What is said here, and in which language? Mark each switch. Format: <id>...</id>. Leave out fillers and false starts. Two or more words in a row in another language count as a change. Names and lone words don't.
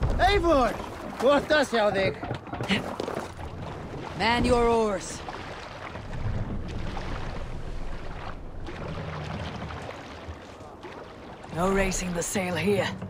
<is>Eivor! Gott að sjá þig.</is> <en>Man your oars. No raising the sail here.</en>